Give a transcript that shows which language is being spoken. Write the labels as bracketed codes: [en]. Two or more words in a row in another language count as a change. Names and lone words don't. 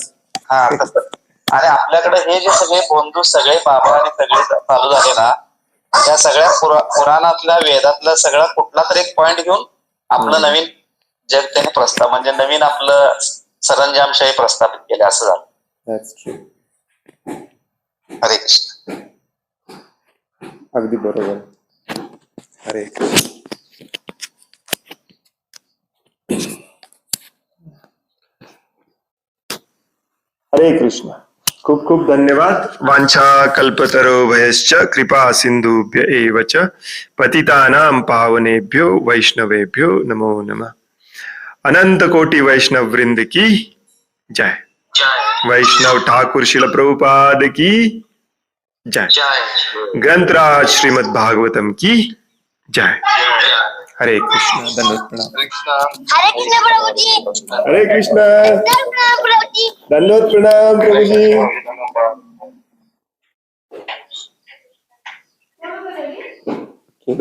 [mr] आणि आपल्याकडे हे जे सगळे बंधू, सगळे बाबा आणि सगळे चालू झाले ना, त्या सगळ्या पुराणातल्या वेदातला सगळा कुठला तरी एक पॉइंट घेऊन आपलं नवीन जग त्यांनी प्रस्ताव म्हणजे नवीन आपलं सरंजामशाही प्रस्थापित केले असं झालं. हरे कृष्ण. अगदी बरोबर. हरे कृष्ण. हरे कृष्ण. खूप खूप धन्यवाद. [sa] वांछा कल्पतरोभयश्च कृपा सिंधुभ्य एव च पतितानां पावनेभ्यो वैष्णवेभ्यो नमो नमः. [hi] अनंत कोटि वैष्णव वृंद की जय. वैष्णव ठाकुर शिल प्रभुपाद की जय. ग्रंथराज श्रीमद् भागवतम की जय. [mr] हरे कृष्ण. धन्यवाद. प्रणाम. हरे कृष्ण प्रभुजी. हरे कृष्ण. प्रणाम प्रभुजी. धन्यवाद. प्रणाम प्रभुजी. केदार प्रभु.